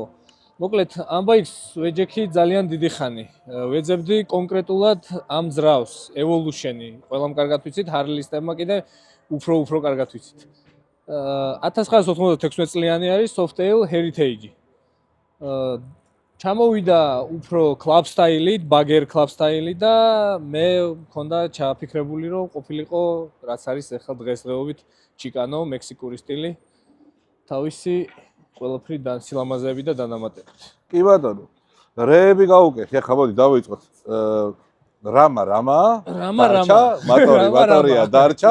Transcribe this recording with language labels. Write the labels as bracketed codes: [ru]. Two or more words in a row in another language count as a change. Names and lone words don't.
[ka] მოკლედ, ამბაიქს ვეჯექი ძალიან დიდი ხანი. ვეძებდი კონკრეტულად ამ ძრავს, evolution-ი. ყველამ კარგად ვიცით, ჰარლისტებმა კიდე უფრო კარგად ვიცით. 1996 წლიანი არის Softail Heritage-ი. ჩამოვიდა უფრო [en] club style- [ka] ით, [en] bagger club style- [ka] ით და მე მქონდა ჩაფიქრებული რომ ყოფილიყო რაც არის ახლა დღესდღეობით ჩიკანო, მექსიკური სტილი. თავისი ყველაფრიდან სილამაზეები და დანამატებით. კი ბატონო. რეები გავუკეთ, ახლა მოდი დავიწყოთ. რამა, მატორია დარჩა.